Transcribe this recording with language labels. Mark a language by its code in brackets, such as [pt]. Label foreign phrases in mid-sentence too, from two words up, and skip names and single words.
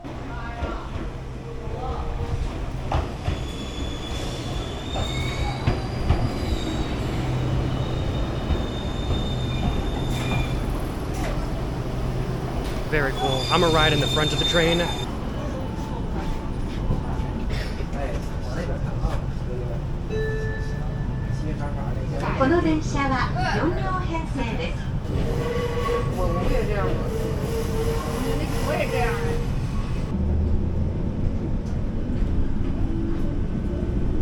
[en] Very cool. I'm gonna ride in the front of the train. [ja] この電車は4両編成です。 [zh] 我也这样的。我也这样的。